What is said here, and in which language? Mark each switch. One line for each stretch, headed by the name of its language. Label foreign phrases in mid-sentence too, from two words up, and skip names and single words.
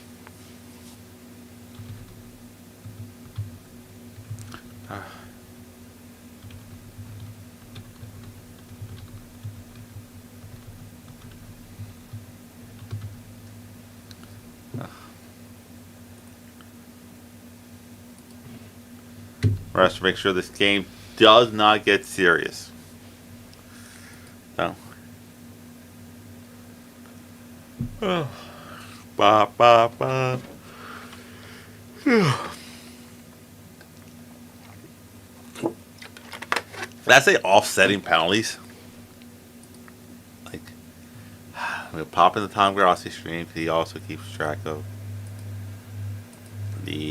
English: For us to make sure this game does not get serious. So. Oh. Ba, ba, ba. Did I say offsetting penalties? Like, we'll pop in the Tom Grossi stream. He also keeps track of the.